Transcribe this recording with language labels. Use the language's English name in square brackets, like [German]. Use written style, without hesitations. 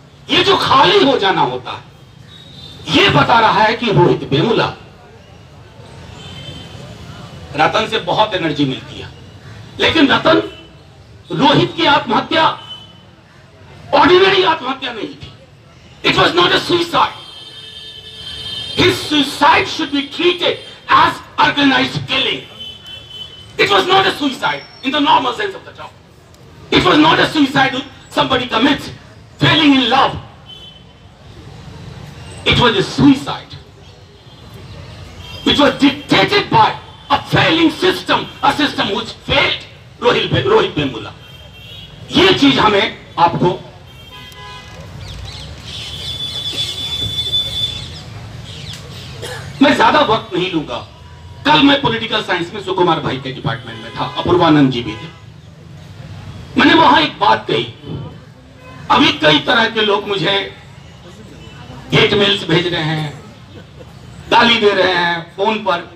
[Hindi] ये जो खाली हो जाना होता है, ये बता रहा है कि रोहित वेमुला, रतन से बहुत एनर्जी मिलती है, लेकिन रतन, रोहित की आत्महत्या ऑर्डिनरी आत्महत्या नहीं थी। [English] It was not a suicide. His suicide should be treated as organized killing. It was not a suicide in the normal sense of the term. It was not a suicide somebody commits failing in love. It was a suicide which was dictated by a failing system, a system which failed Rohit Vemula. [Hindi] ये चीज हमें आपको मैं ज्यादा वक्त नहीं लूंगा। कल मैं पॉलिटिकल साइंस में सुकुमार भाई के डिपार्टमेंट में था, अपूर्वानंद जी भी थे। मैंने वहां एक बात कही, अभी कई तरह के लोग मुझे गेट मेल्स भेज रहे हैं, गाली दे रहे हैं फोन पर।